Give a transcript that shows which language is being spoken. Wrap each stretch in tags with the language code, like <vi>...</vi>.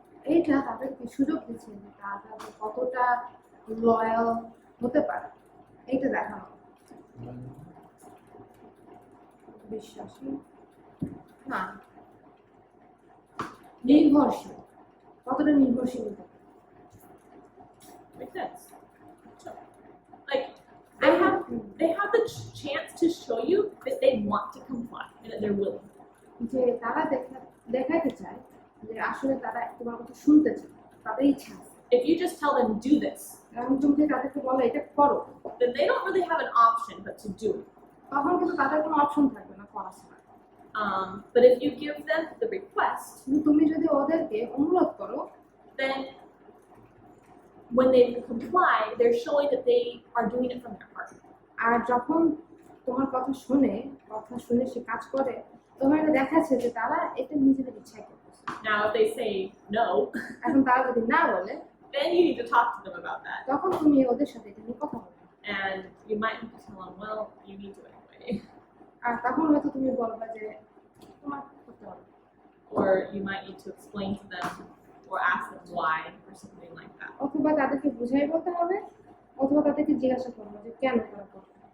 <bn>এইটা তাদেরকে সুযোগ দিচ্ছে যে তারা কতটা লয়াল হতে পারে এইটা দেখানো বিশ্বাসী না নির্ভরশীল কতটা নির্ভরশীল হতে পারে</bn> <en>Makes sense. Like they have the chance to show you that they want to comply and that they're willing.</en> <bn>যে তারা দেখাতে চায় যে আসলে তারা তোমার কথা শুনতে চায় তাদের ইচ্ছা আছে</bn> <en>If you just tell them do this,</en> <bn>এবং তুমি যে তাদেরকে বলো এটা করো</bn> <en>then they don't really have an option but to do it.</en> <bn>তখন কিন্তু তাদের কোনো অপশন থাকবে না করা ছাড়া</bn> <en>But if you give them the request,</en> <bn>কিন্তু তুমি যদি ওদেরকে অনুরোধ করো</bn> <en>then when they comply, they're showing that they are doing it from their heart.</en> <bn>আর যখন তোমার কথা শুনে সে কাজ করে তোমার এটা দেখাচ্ছে যে তারা এটা নিজেদের ইচ্ছায় করতেছে</bn> <en>Now, if they say no,</en> <bn>এখন তারা যদি না বলে</bn> <en>then you need to talk to them about that.</en> <bn>তখন তুমি ওদের সাথে এটা নিয়ে কথা বলবে</bn> <en>And you might need to tell them, well, you need to anyway.</en> <bn>আর তখন হয়তো তুমি বলবা যে তোমার করতে হবে</bn> <en>Or you might need to explain to them or ask them why or something like that.</en> <bn>অথবা তাদেরকে বুঝাই বলতে হবে অথবা তাদেরকে জিজ্ঞাসা করবো যে কেন তারা করবে</bn>